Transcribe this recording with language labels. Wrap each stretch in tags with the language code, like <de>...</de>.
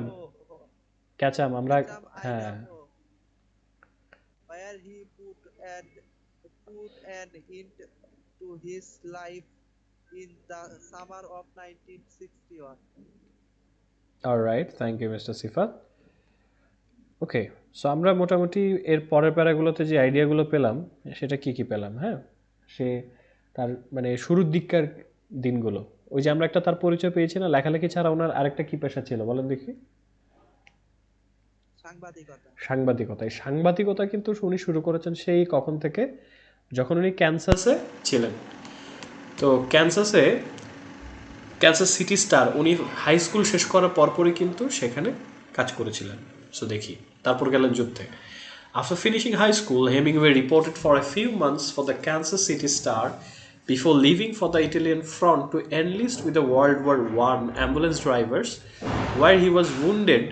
<en>Idaho,</en> <bn>ক্যাচাম আমরা হ্যাঁ</bn> <en>Idaho, where he put an end to his life in the summer of 1961. Alright, thank you mister Sifat.</en> <bn>Okay, so আমরা মোটামুটি এর পরের প্যারাগুলোতে যে আইডিয়াগুলো পেলাম সেটা কি কি পেলাম। হ্যাঁ, সে তার মানে শুরুর দিককার দিনগুলো, ওই যে আমরা একটা তার পরিচয় পেয়েছি না, লেখালেখি ছাড়া ওনার আরেকটা কি পেশা ছিল বলেন দেখি? সাংবাদিকতা। এই সাংবাদিকতা কিন্তু উনি শুরু করেছেন সেই কখন থেকে, যখন উনি ক্যানসাসে ছিলেন। তো ক্যানসাস সিটি স্টার উনি হাই স্কুল শেষ করার পরপরই কিন্তু সেখানে কাজ করেছিলেন। সো দেখি, তারপর গেলেন যুদ্ধে।</bn> <en>After finishing high school, Hemingway reported for a few months for the Kansas City Star before leaving for the Italian front to enlist with the World War I ambulance drivers, where he was wounded.</en>